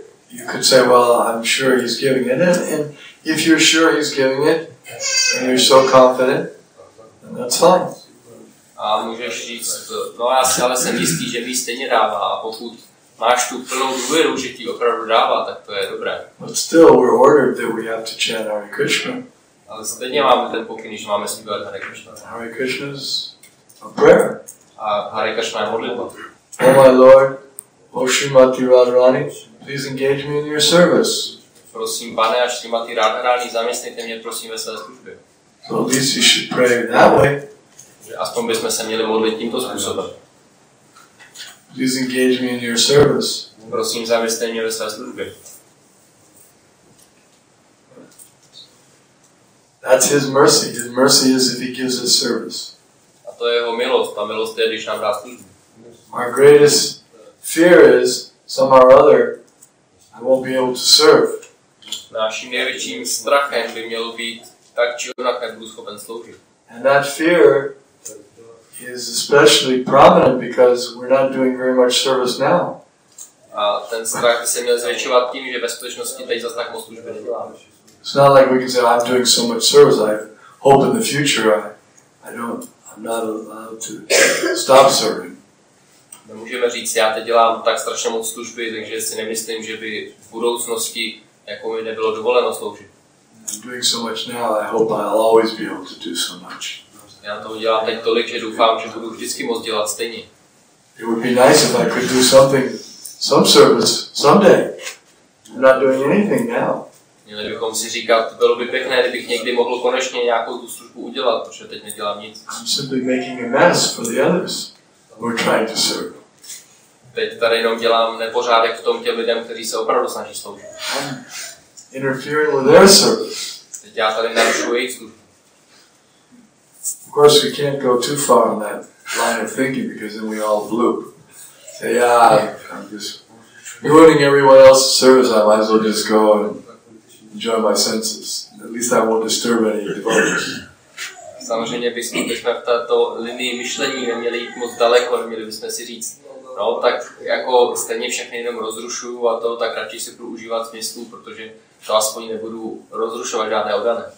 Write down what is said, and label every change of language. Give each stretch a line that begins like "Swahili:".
English: You could say, well, I'm sure He's giving it. And if you're sure He's giving it, and you're so confident, then that's fine.
Czech: A můžeš říct, no já si ale jsem jistý, že mi stejně dává. A pokud máš tu plnou důvěru, že ti opravdu dává, tak to je dobré.
English: But still, we're ordered that we have to chant Hare Krishna.
Czech: Ale stejně máme ten pokyn, že máme zpívat Hare Krishna.
English: Hare Krishna is a prayer.
Czech: A Hare Krishna je modlitba.
English: Oh my Lord, oh Srimati Radharani, please engage me in your service.
Czech: Prosím, pane a Srimati Radharani, zaměstnejte mě prosím ve své službě.
English: So at least you should pray that way.
Czech: Že aspoň bychom se měli modlit tímto způsobem.
English: Please engage me in your service.
Czech: Prosím, zaměstnej mě ve své službě.
English: That's His mercy. His mercy is if He gives us service.
Czech: A to je jeho milost. Ta milost je, když nám dá službu.
English: Our greatest fear is somehow or other I won't be able to serve.
Czech: Naším největším strachem by mělo být tak či onak nebudu schopen sloužit.
English: And that fear is especially prominent because we're not doing very much service now.
Czech: A ten strach by se měl zvětšovat tím, že ve skutečnosti teď zase tak moc služby neděláme.
English: It's not like we can say I'm doing so much service. I hope in the future I'm not allowed to stop serving.
Czech: Nemůžeme říct, já teď dělám tak strašně moc služby, takže si nemyslím, že by v budoucnosti jako mi nebylo dovoleno sloužit.
English: I'm doing so much now. I hope I'll always be able to do so much.
Czech: Já toho dělám teď tolik, že doufám, že budu vždycky moc dělat stejně.
English: It would be nice if I could do some service someday. I'm not doing anything now.
Czech: Měli bychom si říkat, bylo by pěkné, kdybych někdy mohl konečně nějakou tu službu udělat, protože teď nedělám nic.
English: I'm simply making a mess for the others who are trying to serve.
Czech: Teď tady jenom dělám nepořádek v tom těm lidem, kteří se opravdu snaží sloužit.
English: I'm interfering with their service.
Czech: Teď já tady narušuji jejich službu.
English: Of course, we can't go too far on that line of thinking because then we all bloop. Say, I'm just ruining everyone else's service. I might as well just go and enjoy my senses. At least I won't disturb any devotees.
Czech: Samozřejmě bychom v této linii myšlení neměli jít moc daleko, neměli bychom si říct, no tak jako stejně všechny jenom rozrušuju a to, tak radši si budu užívat smyslu, protože to aspoň nebudu rozrušovat žádné oddané.